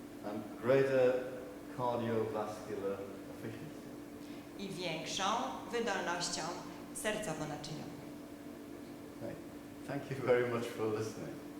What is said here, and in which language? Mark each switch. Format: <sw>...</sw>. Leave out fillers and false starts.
<en>and greater cardiovascular efficiency.</en> <pl>i większą wydolnością sercowo-naczyniową.</pl> <en>Okay. Thank you very much for listening.</en>